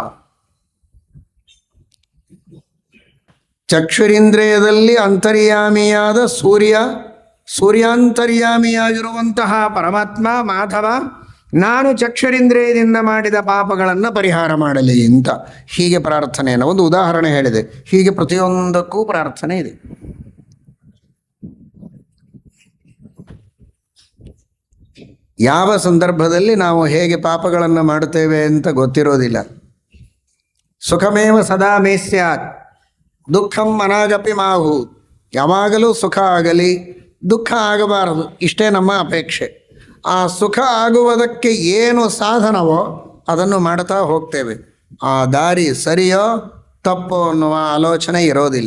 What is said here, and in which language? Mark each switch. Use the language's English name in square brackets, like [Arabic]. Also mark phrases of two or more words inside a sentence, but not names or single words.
[Kannada] ಚಕ್ಷುರಿಂದ್ರಿಯದಲ್ಲಿ ಅಂತರ್ಯಾಮಿಯಾದ ಸೂರ್ಯಾಂತರ್ಯಾಮಿಯಾಗಿರುವಂತಹ ಪರಮಾತ್ಮ ಮಾಧವ, ನಾನು ಚಕ್ಷುರಿಂದ್ರಿಯದಿಂದ ಮಾಡಿದ ಪಾಪಗಳನ್ನು ಪರಿಹಾರ ಮಾಡಲಿ ಅಂತ ಹೀಗೆ ಪ್ರಾರ್ಥನೆಯನ್ನು ಒಂದು ಉದಾಹರಣೆ ಹೇಳಿದೆ. ಹೀಗೆ ಪ್ರತಿಯೊಂದಕ್ಕೂ ಪ್ರಾರ್ಥನೆ ಇದೆ. ಯಾವ ಸಂದರ್ಭದಲ್ಲಿ ನಾವು ಹೇಗೆ ಪಾಪಗಳನ್ನು ಮಾಡುತ್ತೇವೆ ಅಂತ ಗೊತ್ತಿರೋದಿಲ್ಲ. [Sanskrit] ಸುಖಮೇವ ಸದಾ ಮೇ ಸ್ಯಾತ್ ದುಃಖಂ ಅನಾಗಪಿ ಮಾಹು. [Kannada] ಯಾವಾಗಲೂ ಸುಖ ಆಗಲಿ, ದುಃಖ ಆಗಬಾರದು, ಇಷ್ಟೇ ನಮ್ಮ ಅಪೇಕ್ಷೆ. ಆ ಸುಖ ಆಗುವುದಕ್ಕೆ ಏನು ಸಾಧನವೋ ಅದನ್ನು ಮಾಡ್ತಾ ಹೋಗ್ತೇವೆ. ಆ ದಾರಿ ಸರಿಯೋ ತಪ್ಪೋ ಅನ್ನುವ ಆಲೋಚನೆ ಇರೋದಿಲ್ಲ.